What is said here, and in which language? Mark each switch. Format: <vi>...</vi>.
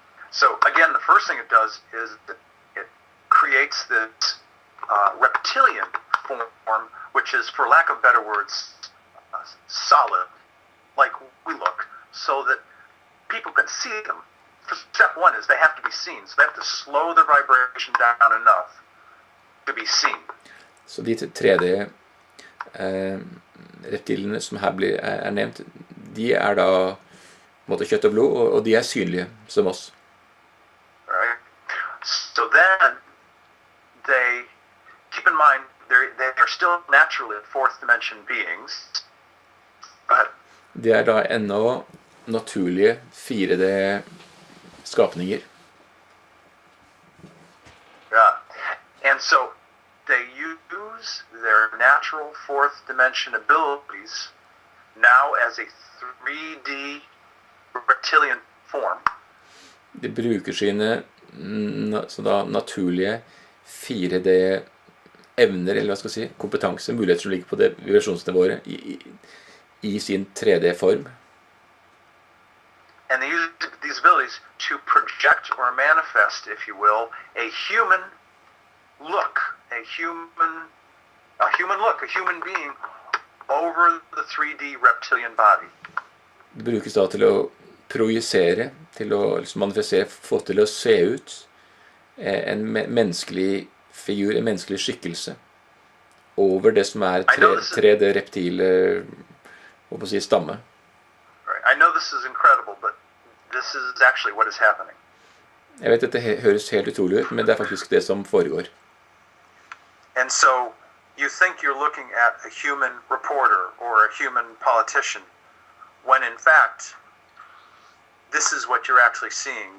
<en>So again, the first thing it does is it creates this reptilian form, which is, for lack of better words, solid, like we look, so that people can see them. Step one is they have to be seen, so they have to slow their vibration down enough to be seen.</en> <no>Så de 3D-reptilene som her er nevnt, de er da på en måte kjøtt og blod, og de er synlige som oss.</no> <en>Right. So then they keep in mind they're still naturally fourth dimension beings. But</en> <no>de er da ennå naturlige 4D-skapninger.</no> <en>Yeah. And so they use their natural fourth dimension abilities now as a 3D reptilian form.</en> <no>De bruker sine naturlige 4D-evner, eller hva skal jeg si, kompetanse, muligheter som ligger på det vibrasjonsnivået i sin 3D-form.</no> <en>And they use project or manifest, if you will, a human look, a human being over the 3D reptilian body.</en> <no>Det brukes da til å projisere, til å manifestere, få til å se ut en menneskelig figur, en menneskelig skikkelse over det som 3D reptile stamme.</no> <en>I know this is incredible, but this is actually what is happening.</en> <no>Jeg vet dette høres helt utrolig ut, men det faktisk det som foregår.</no> <en>And so you think you're looking at a human reporter or a human politician, when in fact, this is what you're actually seeing.</en>